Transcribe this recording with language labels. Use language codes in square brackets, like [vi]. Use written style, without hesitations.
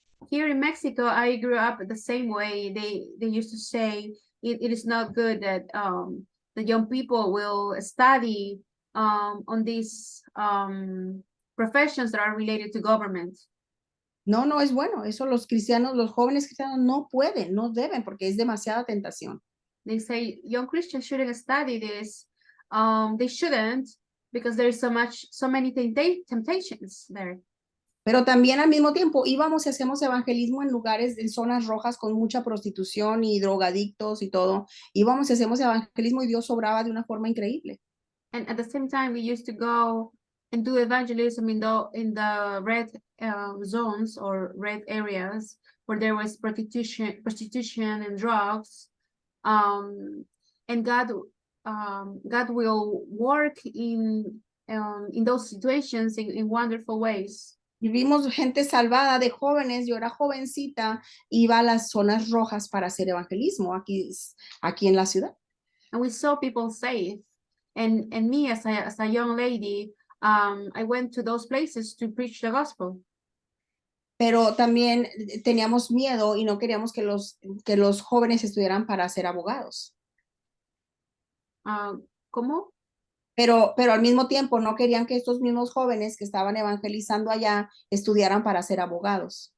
[en] Here in Mexico, I grew up the same way. They used to say it is not good that the young people will study on these professions that are related to government. [es] No es bueno. Eso los jóvenes cristianos no pueden, no deben, porque es demasiada tentación. [en] They say young Christians shouldn't study this. They shouldn't because there is so many temptations there. [es] Pero también al mismo tiempo íbamos y hacemos evangelismo en lugares, en zonas rojas con mucha prostitución y drogadictos y todo. Íbamos y hacemos evangelismo y Dios obraba de una forma increíble. [en] And at the same time, we used to go and do evangelism in the red zones or red areas where there was prostitution and drugs. And God will work in those situations in wonderful ways. [es] Y vimos gente salvada de jóvenes, yo era jovencita, iba a las zonas rojas para hacer evangelismo aquí en la ciudad. [en] And we saw people saved. And me as a young lady, I went to those places to preach the gospel. [es] pero también teníamos miedo y no queríamos que los jóvenes estudiaran para ser abogados. ¿Cómo? Pero al mismo tiempo no querían que estos mismos jóvenes que estaban evangelizando allá estudiaran para ser abogados.